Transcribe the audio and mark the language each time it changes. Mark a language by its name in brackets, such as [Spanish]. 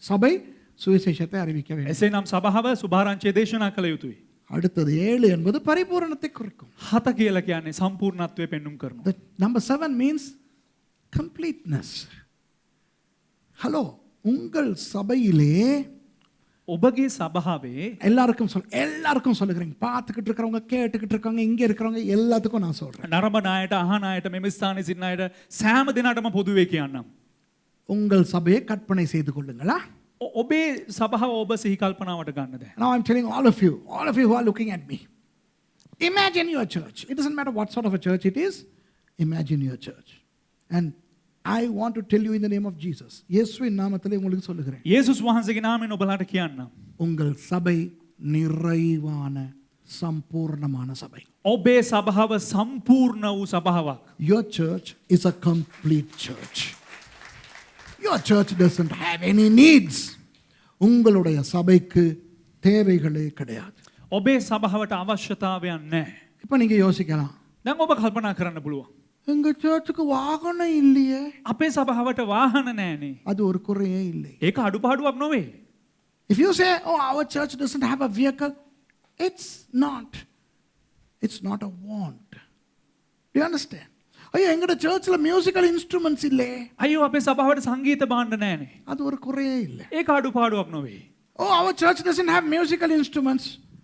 [Tamil] சபை சுவிசேஷத்தை அறிவிக்க வேண்டும். [Sinhala] එසේනම් සභාව සුභාරංචිය දේශනා කළ යුතුයි. [Tamil] அடுத்தது 7 என்பது பரிபூரணத்தை குறிக்கும். [Sinhala] 7 කියලා කියන්නේ සම්පූර්ණත්වය පෙන්눔 කරනවා. [English] The number 7 means completeness. [Tamil] Hello, உங்கள் சபையிலே [Sinhala] ඔබගේ සභාවේ [Tamil] எல்லாருக்கும் சொல்லுகிறேன். பார்த்துக்கிட்டு இருக்கிறவங்க, கேட்டுக்கிட்டு இருக்கவங்க, இங்க இருக்கிறவங்க எல்லாத்துக்கும் நான் சொல்றேன். [Sinhala] නරඹන අයට අහන අයට මෙම ස්ථානයේ සිටින අයට සෑම දිනකටම පොදුවේ කියන්නම්. [Tamil] உங்கள் சபையை கற்பனை செய்து கொள்ளுங்களா. [Sinhala] ඔබේ සභාව ඔබ සිහි කල්පනාවට ගන්න දැන්. [English] Now I'm telling all of you who are looking at me. Imagine your church. It doesn't matter what sort of a church it is. Imagine your church. And I want to tell you in the name of Jesus. [Tamil] இயேசுவின் நாமத்திலே உங்களுக்கு சொல்லுகிறேன். [Sinhala] යේසුස් වහන්සේගේ නාමයෙන් ඔබලාට කියන්නම්. [Tamil] உங்கள் சபை நிறைவான சம்பூர்ணமான சபை. [Sinhala] ඔබේ සභාව සම්පූර්ණ වූ සභාවක්. [English] Your church is a complete church. Your church doesn't have any needs. [Tamil] உங்களுடைய சபைக்கு தேவைகளே கிடையாது. [Sinhala] ඔබේ සභාවට අවශ්‍යතාවයන් නැහැ. [Tamil] இப்போ நீங்க யோசிக்கலாம், [Sinhala] දැන් ඔබ කල්පනා කරන්න පුළුවන්. [Tamil] எங்க சர்ச்சுக்கு வாகனம் இல்லையே. [Sinhala] අපේ සභාවට වාහන නැහැනේ. [Tamil] அது ஒரு குறையே இல்லை. [Sinhala] ඒක අඩුපාඩුවක් නොවේ. [English] If you say, oh, our church doesn't have a vehicle, it's not a want. Do you understand? [Tamil] ஐயோ, எங்கட சர்ச்சில் மியூசிக்கல் இன்ஸ்ட்ருமெண்ட்ஸ் இல்லை. [Sinhala] අයියෝ අපේ සභාවට සංගීත භාණ්ඩ නැහැනේ. [Tamil] அது ஒரு குறையே இல்லை. [Sinhala] ඒක අඩුපාඩුවක් නොවේ. [English] Oh, our church doesn't have musical instruments.